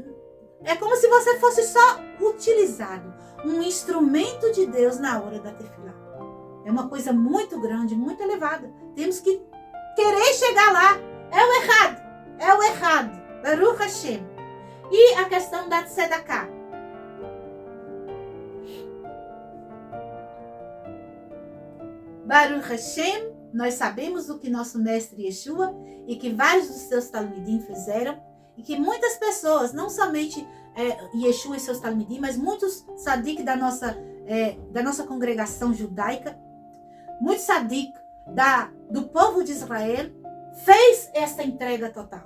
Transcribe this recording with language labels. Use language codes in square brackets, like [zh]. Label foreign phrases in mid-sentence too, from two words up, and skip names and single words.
[pt] É como se você fosse só utilizado. Um instrumento de Deus na hora da tefilá. É uma coisa muito grande, muito elevada. Temos que querer chegar lá. É o errado. É o errado. [he] ברוך השם. [pt] E a questão da tzedakah. [he] ברוך השם, [pt] nós sabemos do que nosso mestre Yeshua e que vários dos seus talmidim fizeram e que muitas pessoas, não somente Yeshua e seus talmidim, mas muitos sadik da nossa congregação judaica, muitos sadik do povo de Israel, fez esta entrega total.